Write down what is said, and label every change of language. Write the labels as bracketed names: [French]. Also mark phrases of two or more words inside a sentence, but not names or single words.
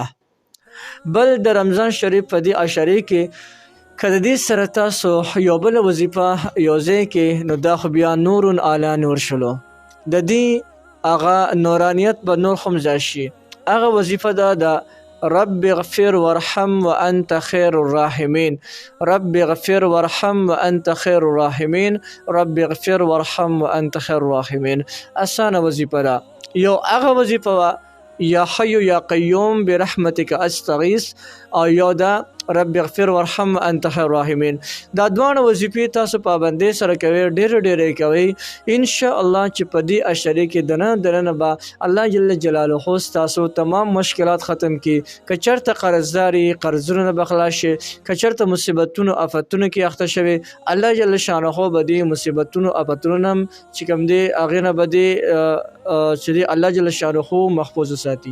[Pashto] بل د رمضان شریف په دې عشرې کې که د دې سره تاسو یو بله وظیفه یو ځای کې نو دا خو بیا نور اعلی نور شلو، د دې هغه نورانیت به نور هم زیات شي. هغه وظیفه ده [Arabic] رب اغفر وارحم وانت خیر الراحمین، رب اغفر وارحم وانت خیر الراحمین، رب اغفر وارحم وانت خیر الراحمین. [Pashto] اسانه وظیفه ده. یو هغه وظیفه [Arabic] یا حی یا قیوم برحمتک استغیث [Pashto] او یا دا [Arabic] رب اغفر وارحم انت خیر الراحمین. [Pashto] دا دواړه وظیفې تاسو پابندۍ سره کوئ، ډېرې کوئ، انشاءالله چې په دې عشرې کې دننه به الله [Arabic] جل جلاله [Pashto] ستاسو تمام مشکلات ختم کی. که چېرته قرضدار یې قرضونه نه به خلاص شي، که چېرته مصیبتونو آفتونو کې اخته شوي الله [Arabic] جل شانه [Pashto] به دې مصیبتونو آفتونو نه چې کوم دی هغې نه به دې چې دی الله [Arabic] جل شانه [Pashto] محفوظ وساتي.